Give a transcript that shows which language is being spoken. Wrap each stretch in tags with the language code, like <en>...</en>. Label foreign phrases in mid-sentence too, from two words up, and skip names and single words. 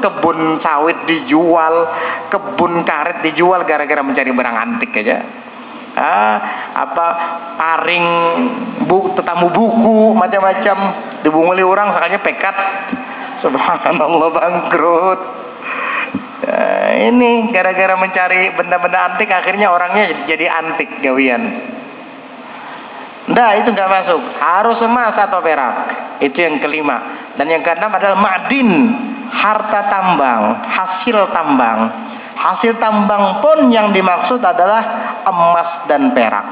<id>Kebun sawit dijual, kebun karet dijual gara-gara mencari barang antik aja.</id> <bjn>Paring tetamu buku macam-macam dibunguli orang, sekalinya pekat, subhanallah, bangkrut.</bjn> <id>Ini gara-gara mencari benda-benda antik, akhirnya orangnya jadi antik gawian. Nah, itu nggak masuk. Harus emas atau perak. Itu yang kelima. Dan yang keenam adalah ma'din, harta tambang, hasil tambang. Hasil tambang pun yang dimaksud adalah emas dan perak.</id>